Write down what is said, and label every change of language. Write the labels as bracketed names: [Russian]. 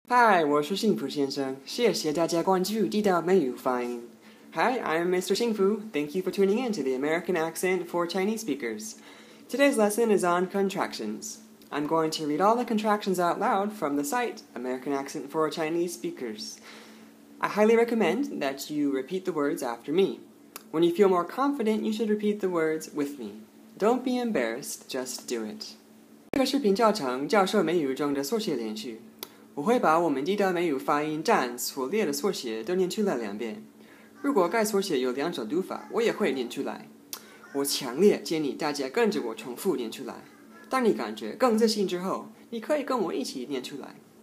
[Chinese] 嗨，我是幸福先生，谢谢大家关注地道美语发音。 [English] Hi, I'm Mr. Xingfu. Thank you for tuning in to the American accent for Chinese speakers. Today's lesson is on contractions. I'm going to read all the contractions out loud from the site American Accent for Chinese Speakers. I highly recommend that you repeat the words after me. When you feel more confident, you should repeat the words with me. Don't be embarrassed, just do it. [Chinese] 这个视频教程教授美语中的缩写连续。我会把我们地道美语发音站所列的缩写都念出来2遍。如果该缩写有2种读法，我也会念出来。我强烈建议大家跟着我重复念出来。当你感觉更自信之后，你可以跟我一起念出来。